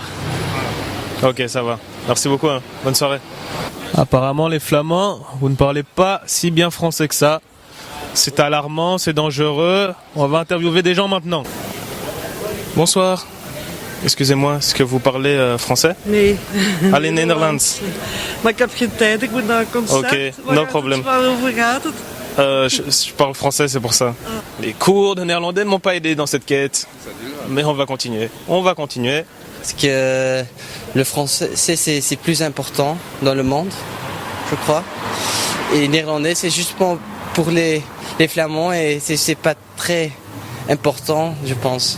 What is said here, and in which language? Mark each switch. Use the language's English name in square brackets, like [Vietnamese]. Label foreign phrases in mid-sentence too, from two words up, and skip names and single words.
[French] Ok, ça va. Merci beaucoup. Hein. Bonne soirée. Apparemment, les Flamands, vous ne parlez pas si bien français que ça. C'est alarmant, c'est dangereux. On va interviewer des gens maintenant. Bonsoir. Excusez-moi, est-ce que vous parlez français? [Dutch] Nee. Alleen Nederlands. Maar ik heb geen tijd, ik moet naar een concert. [English] Ok, no problem. [Dutch] Waarover gaat het? [French] Je parle français, c'est pour ça. Les cours de néerlandais ne m'ont pas aidé dans cette quête. Mais on va continuer. On va continuer. Parce que le français, c'est plus important dans le monde, je crois. Et le néerlandais, c'est juste pour les flamands et c'est pas très important, je pense.